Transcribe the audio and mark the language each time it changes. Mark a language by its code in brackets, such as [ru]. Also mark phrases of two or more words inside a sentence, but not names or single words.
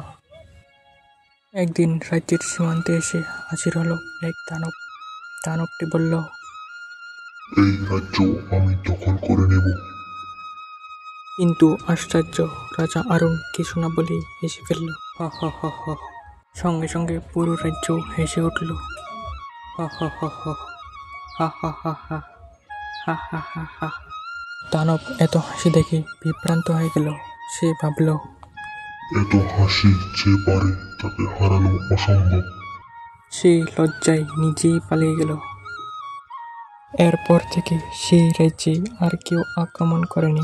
[bn] একদিন রাজ্যের সীমান্তে এসে হাজির হলো এক দানব। দানবটি বলল, এই রাজ্য আমি দখল করে নেব। কিন্তু আশ্চর্য, রাজা অরুণ কিছু না বলেই হেসে ফেলল। হ হ হ হ। সঙ্গে সঙ্গে পুরো রাজ্য হেসে উঠল। হ হ হ হ। হা হা হা হা। হা হা হা হা। দানব এত হাসি দেখে বিভ্রান্ত হয়ে গেল। সে ভাবল, এত হাসি যে পারে তাকে হারানো অসম্ভব। সে লজ্জায় নিজেই পালিয়ে গেল। এরপর থেকে সেই রাজ্যে আর কেউ আক্রমণ করেনি।